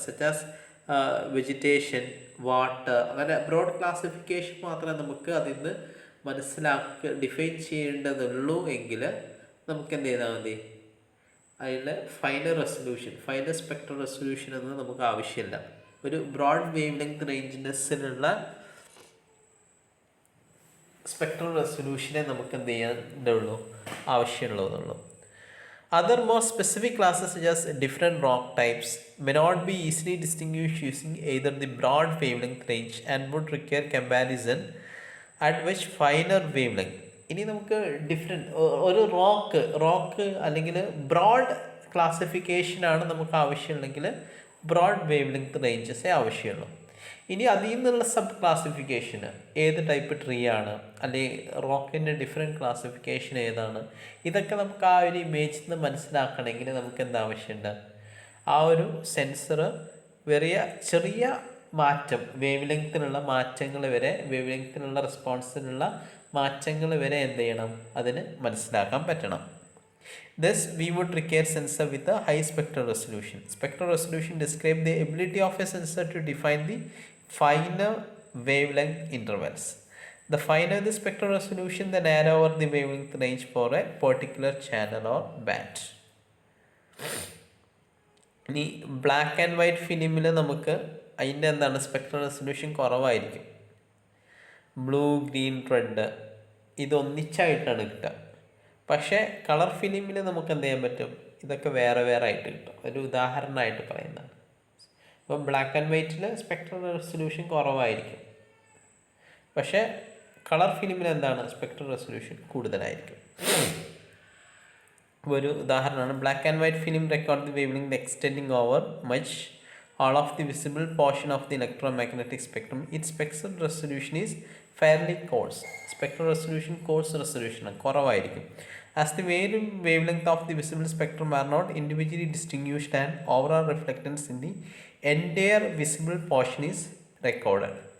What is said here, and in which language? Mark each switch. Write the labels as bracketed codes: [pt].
[en] such as [ml] vegetation, water, അങ്ങനെ broad classification മാത്രമേ നമുക്ക് അതിൽ നിന്ന് ഡിഫൈൻ ചെയ്യേണ്ടതുള്ളൂ എങ്കിൽ നമുക്ക് എന്ത് ചെയ്താൽ മതി? അതിൽ ഫൈനൽ സ്പെക്ട്രൽ റെസൊല്യൂഷൻ ഒന്നും നമുക്ക് ആവശ്യമില്ല. ഒരു ബ്രോഡ് വേവ് ലെങ്ത് റേഞ്ചിനെസ്സിലുള്ള സ്പെക്ട്രൽ റെസൊല്യൂഷനെ നമുക്ക് എന്ത് ചെയ്യാനുള്ളൂ? ആവശ്യമുള്ളതുള്ളൂ. [en] Other more specific classes such as different rock types may not be easily distinguished using either the broad wavelength range and would require comparison at which finer wavelength. [ml] ഇനി നമുക്ക് ഒരു rock അല്ലെങ്കിൽ broad ക്ലാസിഫിക്കേഷനാണ് നമുക്ക് ആവശ്യമുണ്ടെങ്കിൽ broad wave length റേഞ്ചസേ ആവശ്യമുള്ളൂ. ഇനി അതിൽ നിന്നുള്ള സബ് ക്ലാസിഫിക്കേഷന് ഏത് ടൈപ്പ് ട്രീ ആണ്, അല്ലെങ്കിൽ റോക്കിൻ്റെ ഡിഫറെൻറ്റ് ക്ലാസിഫിക്കേഷൻ ഏതാണ്, ഇതൊക്കെ നമുക്ക് ആ ഒരു ഇമേജിൽ നിന്ന് മനസ്സിലാക്കണമെങ്കിൽ നമുക്ക് എന്താവശ്യമുണ്ട്? ആ ഒരു സെൻസർ ചെറിയ മാറ്റം, വേവ് ലെങ്ത്തിനുള്ള മാറ്റങ്ങൾ വരെ, വേവ് ലെങ്ത്തിനുള്ള റെസ്പോൺസിനുള്ള മാറ്റങ്ങൾ വരെ എന്ത് ചെയ്യണം? അതിന് മനസ്സിലാക്കാൻ പറ്റണം. [en] Thus, we would require sensor with a high spectral resolution. Spectral resolution describes the ability of a sensor to define the finer wavelength intervals. The finer the spectral resolution, the narrower the wavelength range for a particular channel or band. [ml] ഇനി black and white ഫിലിമിൽ നമുക്ക് അതിൻ്റെ എന്താണ് spectral resolution കുറവായിരിക്കും. Blue, green, red ഇതൊന്നിച്ചായിട്ടാണ് കിട്ടുക. പക്ഷേ colour ഫിലിമിൽ നമുക്ക് എന്ത് ചെയ്യാൻ പറ്റും? ഇതൊക്കെ വേറെ ആയിട്ട് കിട്ടും. ഒരു ഉദാഹരണമായിട്ട് പറയുന്നതാണ്. അപ്പം ബ്ലാക്ക് ആൻഡ് വൈറ്റിൽ സ്പെക്ട്രൽ റെസൊല്യൂഷൻ കുറവായിരിക്കും, പക്ഷേ കളർ ഫിലിമിൽ എന്താണ്? സ്പെക്ട്രൽ റെസൊല്യൂഷൻ കൂടുതലായിരിക്കും. ഒരു ഉദാഹരണമാണ് [en] Black and white film record the wavelength extending over much all of the visible portion of the electromagnetic spectrum. Its spectral resolution is fairly coarse. Spectral resolution coarse resolution [ml] കുറവായിരിക്കും. [en] As the wavelength of the visible spectrum are not individually distinguished and overall reflectance in the entire visible portion is recorded.